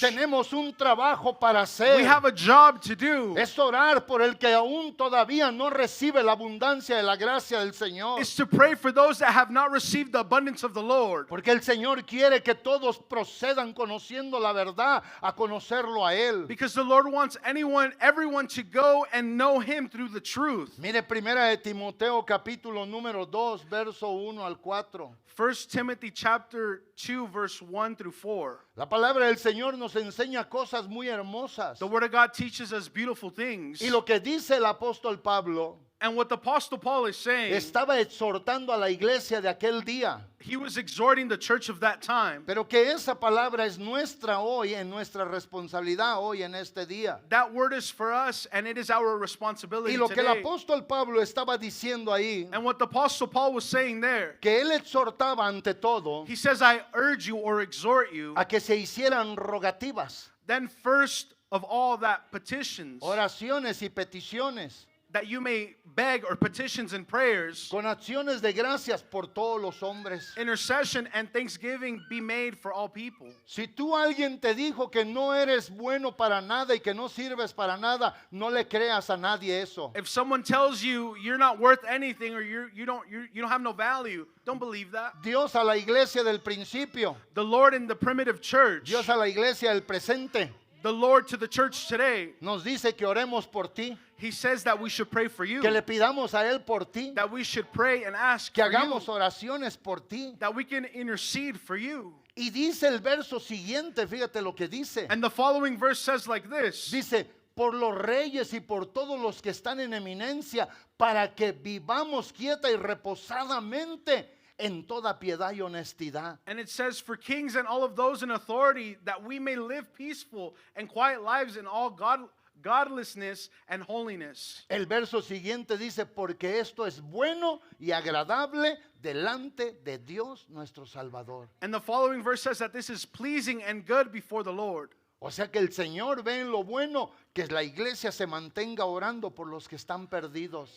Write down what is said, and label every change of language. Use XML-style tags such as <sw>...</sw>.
<es>tenemos un trabajo para hacer.</es> <en>we have a job to do.</en> <es>Es orar por el que aún todavía no recibe la abundancia de la gracia del Señor.</es> <en>Is to pray for those that have not received the abundance of the Lord.</en> <es>Porque el Señor quiere que todos procedan conociendo la verdad, a conocerlo a Él.</es> <en>Because the Lord wants everyone to go and know Him through the truth.</en> <es>Mire, primera de Timoteo capítulo número 2, verso 1 al 4.</es> <en>1 Timothy chapter 2 verse 1 through 4.</en> <es>La palabra del Señor nos enseña cosas muy hermosas.</es> <en>The Word of God teaches us beautiful things.</en> <es>Y lo que dice el apóstol Pablo,</es> <en>And what the Apostle Paul is saying,</en> <es>estaba exhortando a la iglesia de aquel día.</es> <en>he was exhorting the church of that time.</en> <es>Pero que esa palabra es nuestra hoy, en nuestra responsabilidad hoy en este día.</es> <en>That word is for us and it is our responsibility</en> <es>Y lo que el</es> <en>today.</en> <es>apóstol Pablo estaba diciendo ahí,</es> <en>And what the Apostle Paul was saying there,</en> <es>que él exhortaba ante todo</es> <en>he says, I urge you or exhort you,</en> <es>a que se hicieran rogativas,</es> <en>then first of all that petitions,</en> <es>oraciones y peticiones,</es> <en>that you may beg or petitions and prayers,</en> <es>con acciones de gracias por todos los hombres.</es> <en>intercession and thanksgiving be made for all people.</en> <es>Si tú alguien te dijo que no eres bueno para nada y que no sirves para nada, no le creas a nadie eso.</es> <en>If someone tells you you're not worth anything or you don't have no value, don't believe that.</en> <es>Dios a la iglesia del principio,</es> <en>The Lord in the primitive church,</en> <es>Dios a la iglesia del presente,</es> <en>the Lord to the church today,</en> <es>nos dice que oremos por ti,</es> <en>He says that we should pray for you,</en> <es>que le pidamos a Él por ti,</es> <en>that we should pray and ask</en> <es>que</es> <en>for you,</en> <es>hagamos oraciones por ti.</es> <en>that we can intercede for you.</en> <es>Y dice el verso siguiente, fíjate lo que dice.</es> <en>And the following verse says like this,</en> <es>Dice, por los reyes y por todos los que están en eminencia, para que vivamos quieta y reposadamente en toda piedad y honestidad.</es> <en>and it says, for kings and all of those in authority, that we may live peaceful and quiet lives in all godlessness and holiness.</en> <es>El verso siguiente dice, porque esto es bueno y agradable delante de Dios nuestro Salvador.</es> <en>And the following verse says that this is pleasing and good before the Lord.</en> <es>O sea que el Señor ve en lo bueno que la iglesia se mantenga orando por los que están perdidos.</es>